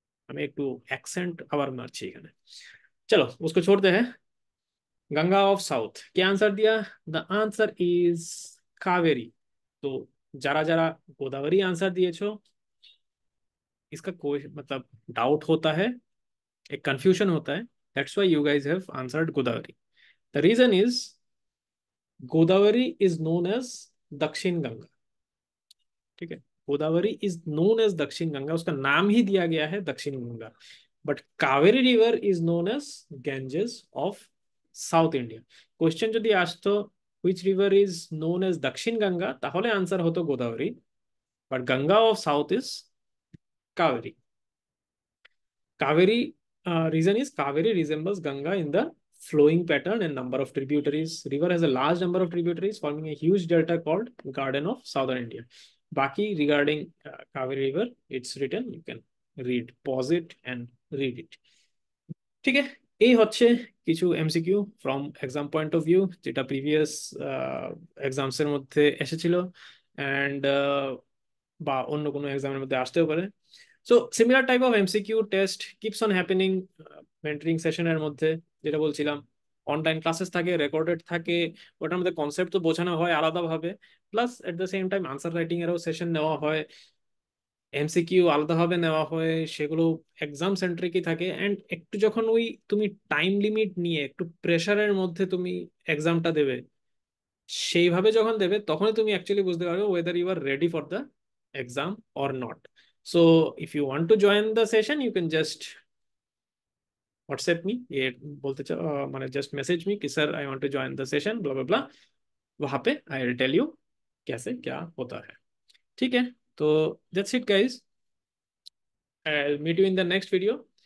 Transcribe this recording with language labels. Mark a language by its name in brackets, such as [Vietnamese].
[Bangla] আমি একটু অ্যাকসেন্ট আবার মারছি এখানে। [Hindi] चलो उसको छोड़ते हैं। [English] Ganga of south [Hindi] क्या आंसर दिया? [English] The answer is Kaveri. [Hindi] तो [Bangla] যারা যারা [Hindi] गोदावरी आंसर दिएছো, इसका कोई मतलब डाउट होता है, एक कंफ्यूजन होता है, [English] That's why you guys have answered Godavari. The reason is Godavari is known as Dakshin Ganga. [Hindi] ठीक है, [English] Godavari is known as Dakshin Ganga, [Hindi] उसका नाम ही दिया गया है दक्षिण Ganga. [English] But Kaveri river is known as Ganges of south India. Question [Bangla] যদি আসতো [English] which river is known as Dakshin Ganga, [Bangla] তাহলে আনসার হতো Godavari, [English] But Ganga of south is Kaveri. Kaveri, reason is Kaveri resembles Ganga in the flowing pattern and number of tributaries. River has a large number of tributaries forming a huge delta called Garden of Southern India. [Hindi] Baki [English] regarding Kaveri River, it's written. You can read, pause it and read it. [Bangla] ঠিক আছে, এই হচ্ছে কিছু MCQ [English] from exam point of view, [Bangla] যেটা previous exams এর মধ্যে এসেছিল and বা অন্য কোনো এক্সামের মধ্যে আসতেও পারে। [English] so similar type of MCQ test keeps on happening mentoring [Bangla] সেশনের মধ্যে। যেটা বলছিলাম, অনলাইন ক্লাসেস থাকে, রেকর্ডেড থাকে, ওটার মধ্যে কনসেপ্ট তো বোঝানো হয় আলাদাভাবে, [English] plus at the same time [Bangla] answer writing এরও সেশন নেওয়া হয়, এমসিকিউ আলাদাভাবে নেওয়া হয়, সেগুলো এক্সাম সেন্ট্রিকই থাকে। অ্যান্ড একটু যখন ওই তুমি টাইম লিমিট নিয়ে একটু প্রেশারের মধ্যে তুমি এক্সামটা দেবে, সেইভাবে যখন দেবে তখনই তুমি অ্যাকচুয়ালি বুঝতে পারবে [English] Whether you are ready for the exam or not. So if you want to join the session you can just WhatsApp me, [Hindi] ये बोलते चाहो माने [English] Just message me कि sir I want to join the session blah blah blah. [Hindi] वहां पे I will tell you कैसे क्या होता है। ठीक है, तो [English] That's it guys, I meet you in the next video.